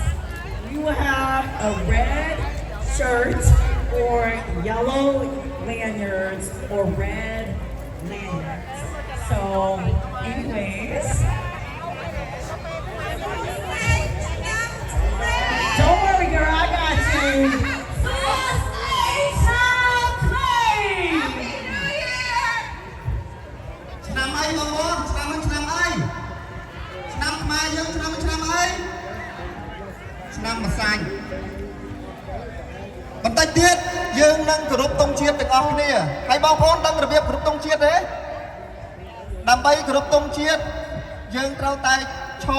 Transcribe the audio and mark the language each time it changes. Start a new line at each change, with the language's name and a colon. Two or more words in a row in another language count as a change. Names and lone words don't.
English: We will have a red shirt or yellow lanyards or red lanyards. So, anyways, don't worry, girl, I got you.
Khmer: ឆ្នាំអីបងប្អូនឆ្នាំអីឆ្នាំខ្មែរយើងឆ្នាំអីឆ្នាំម្សាញ់បន្តិចទៀតយើងនឹងគោរពទង់ជាតិទាំងអស់គ្នាហើយបងប្អូនដឹងរបៀបគោរពទង់ជាតិទេដើម្បីគោរពទង់ជាតិយើងត្រូវតែឈរ